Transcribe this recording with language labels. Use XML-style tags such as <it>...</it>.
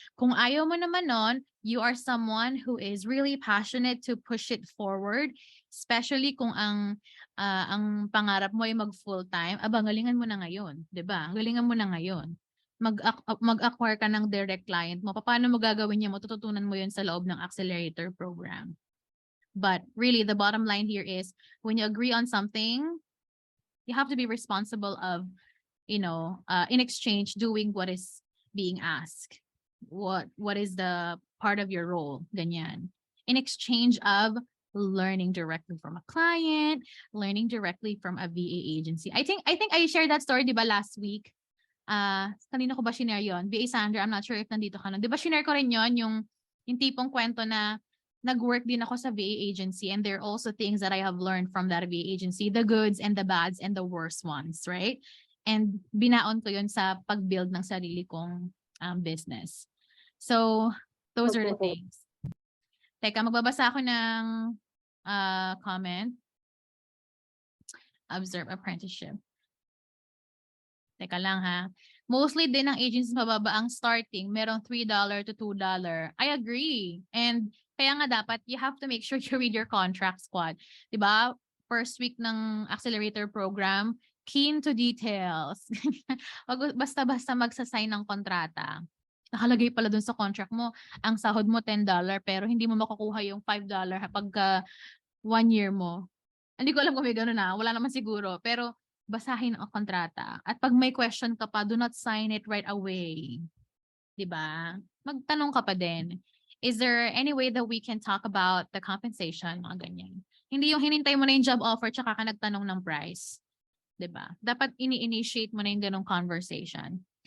<tl>Kung ayaw mo naman nun,</tl> <en>you are someone who is really passionate to push it forward, especially</en> <tl>kung ang pangarap mo ay mag full-time, galingan mo na ngayon, diba? Galingan mo na ngayon. Mag-acquire ka ng direct client mo. Paano mo gagawin niya? Matututunan mo yun sa loob ng accelerator program.</tl> <en>But really, the bottom line here is, when you agree on something, you have to be responsible of, you know, in exchange, doing what is being asked. What is the part of your role? Ganyan. In exchange of learning directly from a client, learning directly from a VA agency. I think I shared that story, di ba, last week?</en> <tl>Kanino ko ba shinare yun?</tl> <en>VA Sandra, I'm not sure if</en> <tl>nandito ka nun. Di ba shinare ko rin yun, yung tipong kwento na nag-work din ako sa VA agency,</tl> <en>and there are also things that I have learned from that VA agency, the goods and the bads and the worst ones, right?</en> <tl>And binaon ko yun sa pag-build ng sarili kong business.</tl> <en>So, those are the things.</en> <tl>Teka, magbabasa ako ng comment. Observe apprenticeship. Teka lang ha. Mostly din ang agencies mababa ang starting, merong $3 to $2.</tl> <en>I agree. And</en> <tl>kaya nga dapat</tl> <en>you have to make sure you read your contract, squad. 'Di ba? First week ng accelerator program, keen to details.</en> <tl>Wag basta-basta magsa-sign ng kontrata. Nakalagay pala dun sa contract mo, ang sahod mo $10 pero hindi mo makukuha yung $5 pagka 1 year mo. Hindi ko alam kung may gano'n wala naman siguro. Pero basahin ang kontrata.</tl> <en>At pag may question ka pa, do not sign it right away. 'Di ba?</en> <tl>Magtanong ka pa din.</tl> <en>Is there any way that we can talk about the compensation?</en> <tl>Mga ganyan. Hindi yung hinintay mo na yung job offer tsaka ka nagtanong ng price. 'Di ba? Dapat ini-initiate mo na yung ganong conversation.</tl>